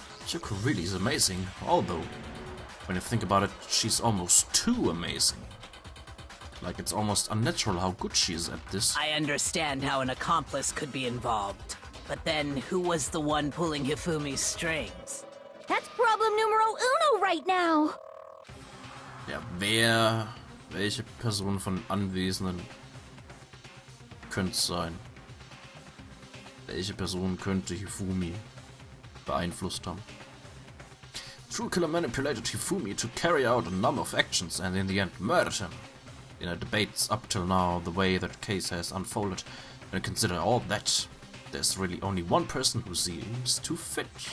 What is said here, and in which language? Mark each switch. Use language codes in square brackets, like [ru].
[en] Kyoko really is amazing, although, when you think about it, she's almost too amazing. Like, it's almost unnatural how good she is at this. I understand how an accomplice could be involved. But then, who was the one pulling Hifumi's strings? That's problem numero uno right now. [de] Ja, welche Person von Anwesenden könnte es sein? Welche Person könnte Hifumi beeinflusst haben? [en] True Killer manipulated Hifumi to carry out a number of actions and in the end murdered him. In our debates up till now, the way that case has unfolded, when you consider all that, there's really only one person who seems to fit.